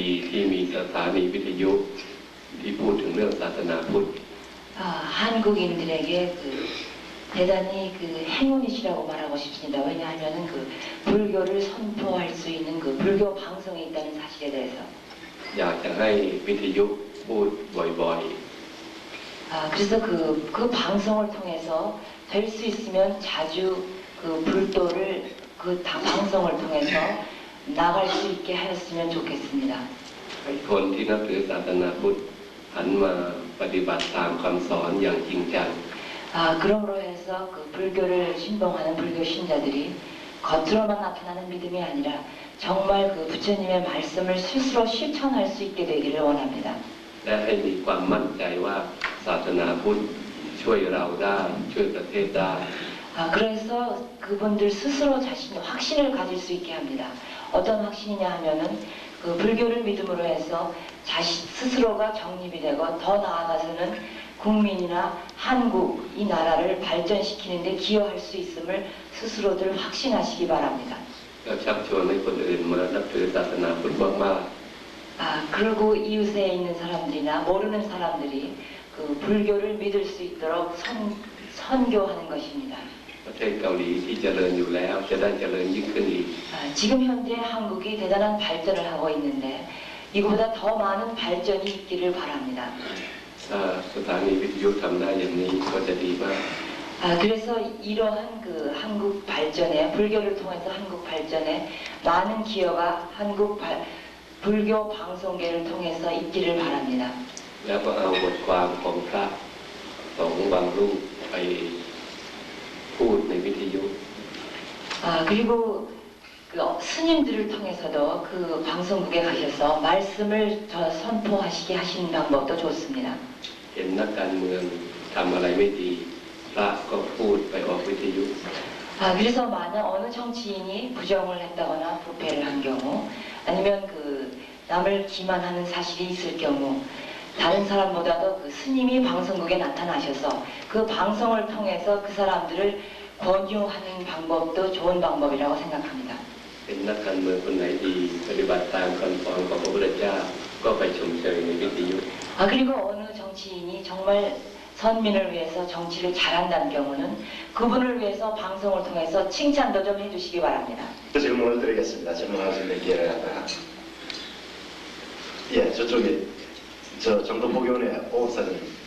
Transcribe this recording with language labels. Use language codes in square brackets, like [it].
[th] ที่มีสถานีวิทยุที่พูดถึงเรื่องศาสนาพุทธ [ko] 한국인들에게 대단히 행운이시라고 말하고 싶습니다. 왜냐하면 불교를 선포할 수 있는 불교 방송에 있다는 사실에 대해서. [th] อยากจะให้วิทยุพูดบ่อย [ko] 그래서 그 방송을 통해서 될 수 있으면 자주 불도를 방송을 통해서 나갈 수 있게 하였으면 좋겠습니다. [th] ให้คนที่นับถือศาสนาพุทธหันมาปฏิบัติตามคำสอนอย่างจริงจัง [ko] 그러므로 해서 불교를 신봉하는 불교 신자들이 겉으로만 나타나는 믿음이 아니라 정말 부처님의 말씀을 스스로 실천할 수 있게 되기를 원합니다. [th] และให้มีความมั่นใจว่าศาสนาพุทธช่วยเราได้ช่วยประเทศได้ [ko] 그래서 그분들 스스로 자신의 확신을 가질 수 있게 합니다. 어떤 확신이냐 하면은 그 불교를 믿음으로 해서 자신 스스로가 정립이 되고 더 나아가서는 국민이나 한국 이 나라를 발전시키는 데 기여할 수 있음을 스스로들 확신하시기 바랍니다. [th] แล้วชักชวนให้คนอื่นมานับถือศาสนาพุทธมาก [ko] 그리고 이웃에 있는 사람들이나 모르는 사람들이 그 불교를 믿을 수 있도록 선교하는 것입니다. [th] ๆประเทศเกาหลีที่เจริญอยู่แล้วจะได้เจริญยิ่งขึ้นอีก [ko] 지금 현재 한국이 대단한 발전을 하고 있는데 이거보다 더 많은 발전이 있기를 바랍니다. [th] ถ้าสถานีวิทยุทำได้อย่างนี้ก็จะดีมาก [ko] 그래서 이러한 그 한국 발전에 불교를 통해서 한국 발전에 많은 기여가 불교 방송계를 통해서 있기를 바랍니다. [th] แล้วก็เอาบทความของพระของบางรูปไปพูดในวิทยุ [ko] 그리고 그 스님들을 통해서도 그 방송국에 가셔서 말씀을 선포하시게 하시는 방법도 좋습니다. [th] เห็นนักการเมืองทำอะไรไม่ดีพระก็พูดไปออกวิทยุ [ko] 그래서 만약 어느 정치인이 부정을 했다거나 부패를 한 경우 아니면 그 남을 기만하는 사실이 있을 경우 다른 사람보다도 그 스님이 방송국에 나타나셔서 그 방송을 통해서 그 사람들을 권유하는 방법도 좋은 방법이라고 생각합니다. [th] เห็นนักการเมืองคนไหนดีปฏิบัติตามคำสอนของพระพุทธเจ้าก็ไปชมเชยในวิทยุ [ko] 그리고 어느 정치인이 정말 선민을 위해서 정치를 잘한다는 경우는 그분을 위해서 방송을 통해서 칭찬도 좀 해주시기 바랍니다. 질문을 드리겠습니다. 질문하실 기회를 갖다가. 예, 저쪽에 저 정도보교원의 오사님.